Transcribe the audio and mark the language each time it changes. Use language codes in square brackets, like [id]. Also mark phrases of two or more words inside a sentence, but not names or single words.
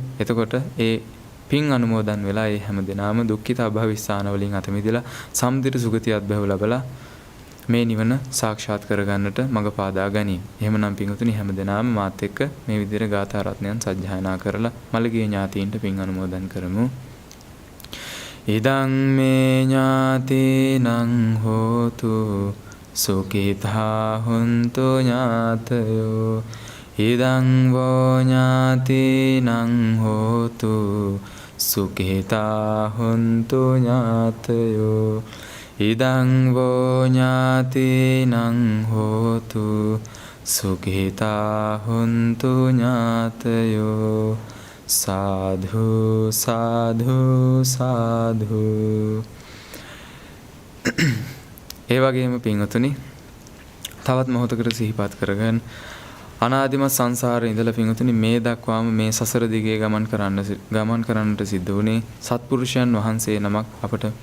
[si] එතකොට ඒ පින් අනුමෝදන් වෙලා ඒ හැම දෙනාම දුක්ඛිත අභවිස්සාන වලින් අත මිදලා සම්දිත සුගතියත් බැව ලබලා මේ නිවන සාක්ෂාත් කරගන්නට මඟ පාදා ගනී. එහෙමනම් පින්වතුනි හැම දෙනාම මාත් එක්ක මේ විදිහට ගාථා රත්නයන් සජ්ජායනා කරලා මළගිය ඥාතීන්ට පින් අනුමෝදන් කරමු. [pi] ඉදං මේ ඥාතීනං හෝතු සුඛිතා හොන්තු ඥාතයෝ ඉදං වෝ ඥාතීනං හෝතු සුඛිතා හොන්තු ඥාතයෝ ඉදං වෝ ඥාතීනං හෝතු සුඛිතා හොන්තු ඥාතයෝ [si] සාධු සාධු සාධු. ඒ වගේම පින්වතුනි තවත් මොහොතකට සිහිපත් කරගන්න අනාදිමත් සංසාරේ ඉඳලා පින්වතුනි මේ දක්වාම මේ සසර දිගේ ගමන් කරන්නට සිද්ධ වුණේ සත්පුරුෂයන් වහන්සේ නමක් අපට